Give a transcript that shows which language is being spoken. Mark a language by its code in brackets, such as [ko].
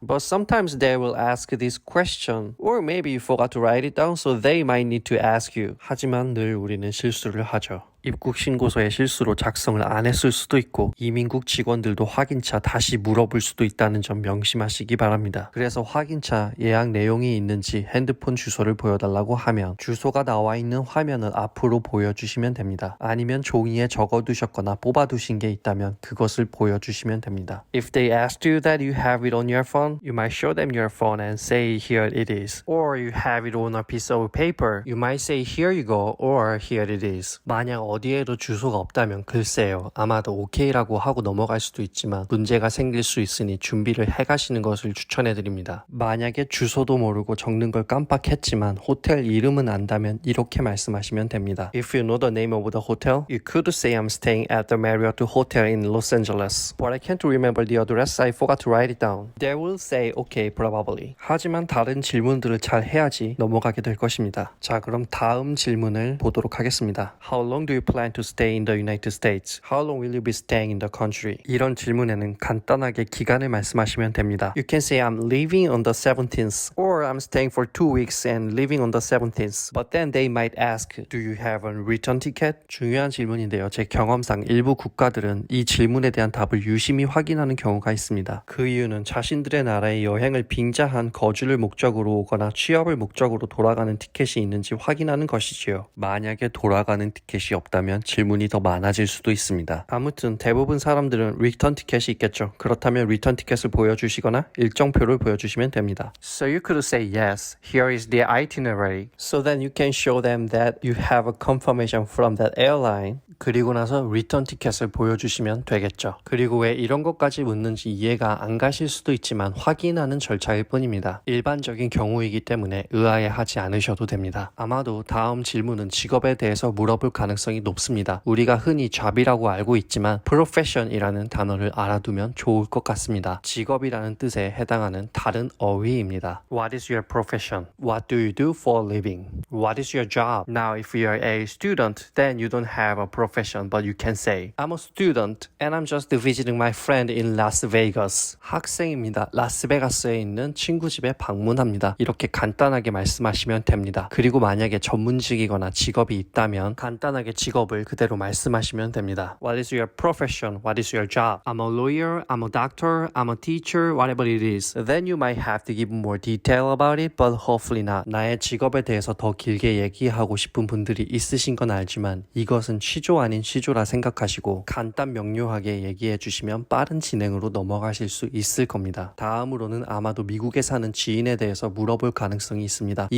[en] But sometimes they will ask this question. Or maybe you forgot to write it down so they might need to ask you. [ko] 하지만 늘 우리는 실수를 하죠. 입국 신고서에 실수로 작성을 안 했을 수도 있고 이민국 직원들도 확인차 다시 물어볼 수도 있다는 점 명심하시기 바랍니다. 그래서 확인차 예약 내용이 있는지 핸드폰 주소를 보여달라고 하면 주소가 나와 있는 화면을 앞으로 보여주시면 됩니다. 아니면 종이에 적어두셨거나 뽑아두신 게 있다면 그것을 보여주시면 됩니다. [en] If they asked you that you have it on your phone, you might show them your phone and say here it is. Or you have it on a piece of paper, you might say here you go or here it is. [ko] 만약 어디에도 주소가 없다면 글쎄요. 아마도 OK라고 하고 넘어갈 수도 있지만 문제가 생길 수 있으니 준비를 해가시는 것을 추천해드립니다. 만약에 주소도 모르고 적는 걸 깜빡했지만 호텔 이름은 안다면 이렇게 말씀하시면 됩니다. [en] If you know the name of the hotel, you could say I'm staying at the Marriott Hotel in Los Angeles. But I can't remember the address, I forgot to write it down. They will say okay, probably. [ko] 하지만 다른 질문들을 잘 해야지 넘어가게 될 것입니다. 자, 그럼 다음 질문을 보도록 하겠습니다. [en] How long do you plan to stay in the United States? How long will you be staying in the country? [ko] 이런 질문에는 간단하게 기간을 말씀하시면 됩니다. [en] You can say I'm leaving on the 17th or I'm staying for 2 weeks and leaving on the 17th. But then they might ask, do you have a return ticket? [ko] 중요한 질문인데요. 제 경험상 일부 국가들은 이 질문에 대한 답을 유심히 확인하는 경우가 있습니다. 그 이유는 자신들의 나라에 여행을 빙자한 거주를 목적으로 오거나 취업을 목적으로 돌아가는 티켓이 있는지 확인하는 것이지요. 만약에 돌아가는 티켓이 없다면 질문이 더 많아질 수도 있습니다. 아무튼 대부분 사람들은 리턴 티켓이 있겠죠. 그렇다면 리턴 티켓을 보여주시거나 일정표를 보여주시면 됩니다. [en] So you could say yes, here is the itinerary. So then you can show them that you have a confirmation from that airline. [ko] 그리고 나서 리턴 티켓을 보여주시면 되겠죠. 그리고 왜 이런 것까지 묻는지 이해가 안 가실 수도 있지만 확인하는 절차일 뿐입니다. 일반적인 경우이기 때문에 의아해하지 않으셔도 됩니다. 아마도 다음 질문은 직업에 대해서 물어볼 가능성이 높습니다. 우리가 흔히 job이라고 알고 있지만 profession이라는 단어를 알아두면 좋을 것 같습니다. 직업이라는 뜻에 해당하는 다른 어휘입니다. [en] What is your profession? What do you do for a living? What is your job? Now if you are a student, then you don't have a profession, but you can say I'm a student and I'm just visiting my friend in Las Vegas. [ko] 학생입니다. 라스베가스에 있는 친구 집에 방문합니다. 이렇게 간단하게 말씀하시면 됩니다. 그리고 만약에 전문직이거나 직업이 있다면 간단하게 직업을 그대로 말씀하시면 됩니다. [en] What is your profession? What is your job? I'm a lawyer, I'm a doctor, I'm a teacher, whatever it is. Then you might have to give more detail about it, but hopefully not. [ko] 나의 직업에 대해서 더 길게 얘기하고 싶은 분들이 있으신 건 알지만 이것은 취조 아닌 취조라 생각하시고 간단 명료하게 얘기해 주시면 빠른 진행으로 넘어가실 수 있을 겁니다. 다음으로는 아마도 미국에 사는 지인에 대해서 물어볼 가능성이 있습니다.